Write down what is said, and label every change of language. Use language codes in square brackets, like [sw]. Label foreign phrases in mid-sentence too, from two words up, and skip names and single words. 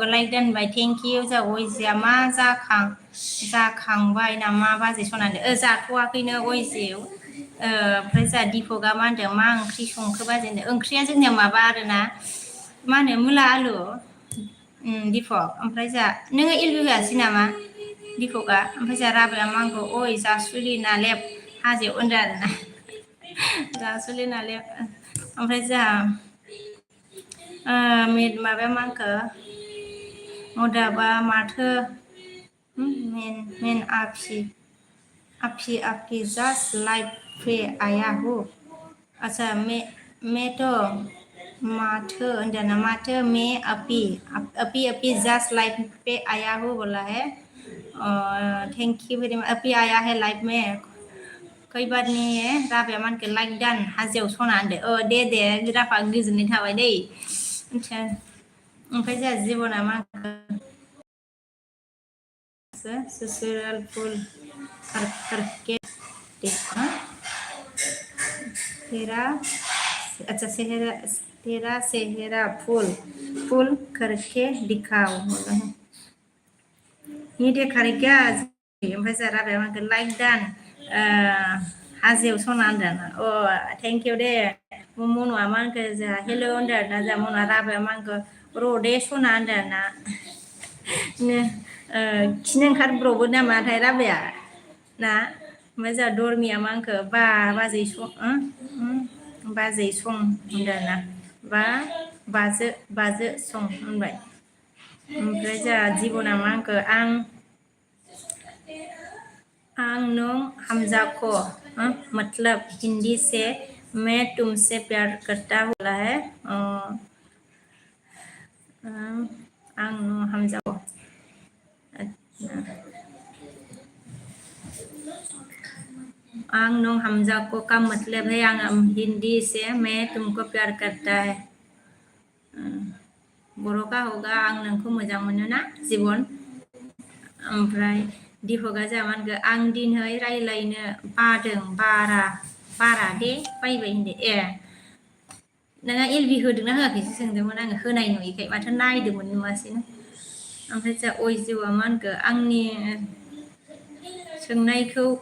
[brx] लाइक दोनबाय [en] thank you [brx] जोंहा अयजिया मा जाखांबाय नामा बाजै सनानै जाथ'वाखैनो अयजियाव ओमफ्राय जोंहा दिपकआ मा होनदों मा ओंख्रि संखो बाजै होनदों ओंख्रिया जोंनिया माबा आरोना मा होनो मुला आलु दिपक ओमफ्राय जोंहा नोङो एलबि होआसै नामा दिपकआ ओमफ्राय जोंहा राबाया मा होनखो अय जासुलि नालेब हाजोआव होनदों आरोना जासुलि नालेब ओमफ्राय जोंहा माबाया मा होनखो मदाबा माथो मेन [hi] आपि जास्ट लाइक पे आया हो अच्छा मैं तो [brx] माथो होनदों माथो [hi] मैं अपी जास्ट लाइफ पे आया हो बोला है [en] thank you very much [hi] अपी आया है लाइफ में [brx] खै बार नि राबाया मानखो लाइक दान हाजोआव सना होनदो दे राफा गोजोननाय थाबाय दै ओमफ्राय जोंहा जिबना मा [hi] ससुराल फुल करके देखा तेरा चेहरा फुल करके दिखाओ ये देखारे क्या [brx] ओमफ्राय जोंहा राबाया मानखो लाइक दान हाजोआव सना होनदों [en] thank you [brx] दे मनुआ मा होनखो जोंहा हेल' होनदों आरोना जोंहा मनुआ राबाया मा होनखो रदे सना होनदों आरोना खिनो ओंखारब्रबो नामाथाय राबाया ना ओमफ्राय जोंहा दरमिया मा होनखो बाजै सं होनदों आरोना बाजो सं होनबाय ओमफ्राय जोंहा जिबना मा होनखो आं नों हमजा [hi] को मतलब हिंदी से मैं तुमसे प्यार करता बोला है [brx] आं नों हमजा [hi] को [brx] आं नों हमजा [hi] को का मतलब है हिंदी से मैं तुमको प्यार करता है बर'का होगा [brx] आं नोंखौ मोजां मोनो ना जिबन ओमफ्राय दिपकआ जोंहा मा होनखो आं दिनै रायलायनो बादों बारा दे बायबाय होनदो नोंहा एलबि होदोंना होआखैसो सोंदोंमोन आङो होनाय नुयैखाय माथो नायदोंमोन नुवासैनो ओमफ्राय जोंहा अयजिउआ मा होनखो आंनि सोंनायखौ